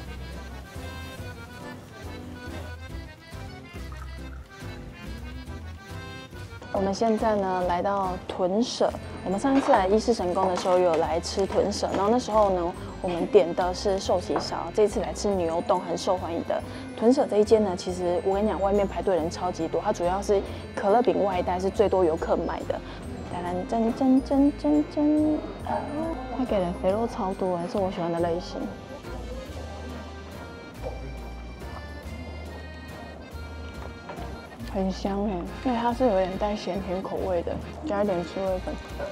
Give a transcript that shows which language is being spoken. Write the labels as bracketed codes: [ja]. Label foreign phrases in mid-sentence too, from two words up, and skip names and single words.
[zh] 我們現在呢來到豚舍，我們上一次來伊勢神宮的時候有來吃豚舍，然後那時候呢我們點的是壽喜燒，這次來吃牛丼很受歡迎的豚舍這一間呢，其實我跟你講，外面排隊人超級多，它主要是可樂餅外帶，是最多遊客買的。它給的肥肉超多，是我喜歡的類型。很香哎，因為它是有點帶鹹甜口味的，加一點刺味粉。